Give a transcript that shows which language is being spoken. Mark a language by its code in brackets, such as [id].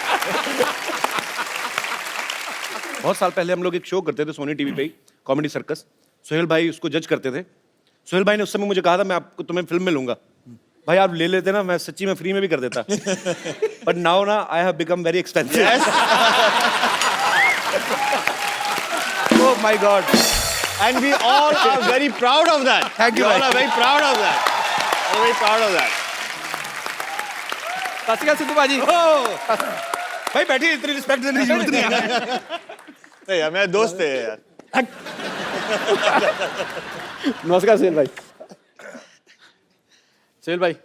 [hi] बहुत साल पहले हम लोग एक शो करते थे सोनी टीवी पे ही, कॉमेडी सर्कस। सोहेल भाई उसको जज करते थे। सोहेल भाई ने उस समय मुझे कहा था मैं आपको तुम्हें फिल्म में लूंगा, भाई आप ले लेते ना, मैं सच्ची में फ्री में भी कर देता। [en] But now ना I have become very expensive. Oh my god, And we all are very proud of that. Thank you, We all [hi] bhai. [en] are very proud of that. We're very proud of that. [hi] सत श्री अकाल सिद्धू भाजी। भाई बैठिए, इतनी respect देने की जरूरत नहीं है। नहीं यार, मेरा दोस्त है यार। नमस्कार सुहेल भाई। सुहेल भाई,